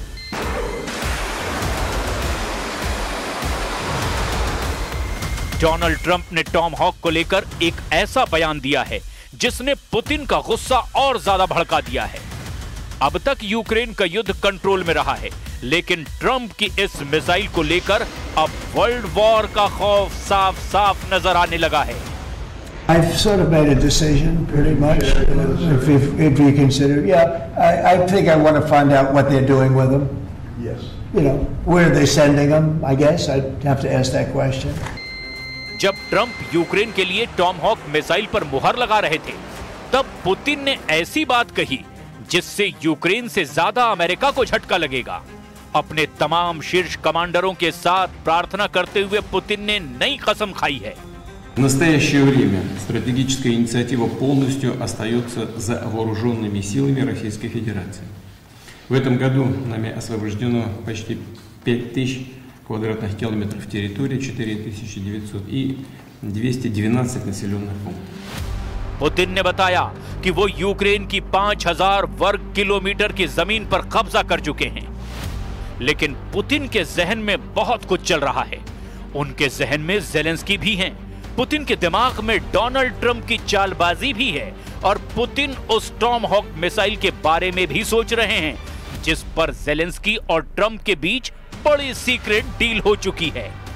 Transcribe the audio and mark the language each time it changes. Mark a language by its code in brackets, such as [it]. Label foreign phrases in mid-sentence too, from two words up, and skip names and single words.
[hi] डोनाल्ड ट्रंप ने टॉमहॉक को लेकर एक ऐसा बयान दिया है जिसने पुतिन का गुस्सा और ज्यादा भड़का दिया है। अब तक यूक्रेन का युद्ध कंट्रोल में रहा है, लेकिन ट्रंप की इस मिसाइल को लेकर अब [en] world war [hi] का खौफ साफ साफ नजर आने लगा है। [en] I've sort of made a decision, pretty much. If you consider, I think I want to find out what they're doing with them. Yes. You know, where are they sending them? I guess I'd have to ask that question. [hi] जब ट्रंप यूक्रेन के लिए टॉमहॉक मिसाइल पर मुहर लगा रहे थे, तब पुतिन ने ऐसी बात कही जिससे यूक्रेन से ज्यादा अमेरिका को झटका लगेगा। अपने तमाम शीर्ष कमांडरों के साथ प्रार्थना करते हुए पुतिन ने नई कसम खाई है। [ru] В настоящее время стратегическая инициатива полностью остается за вооруженными силами Российской Федерации. В этом году нами освобождено почти 5000 квадратных километров территории, 4900 и 212 населенных пунктов। [hi] पुतिन ने बताया कि वो यूक्रेन की 5000 वर्ग किलोमीटर की जमीन पर कब्जा कर चुके हैं, लेकिन पुतिन के जहन में बहुत कुछ चल रहा है। उनके जहन में ज़ेलेंस्की भी हैं। पुतिन के दिमाग में डोनाल्ड ट्रंप की चालबाजी भी है और पुतिन उस टॉमहॉक मिसाइल के बारे में भी सोच रहे हैं जिस पर ज़ेलेंस्की और ट्रंप के बीच बड़ी [en] secret deal [hi] हो चुकी है।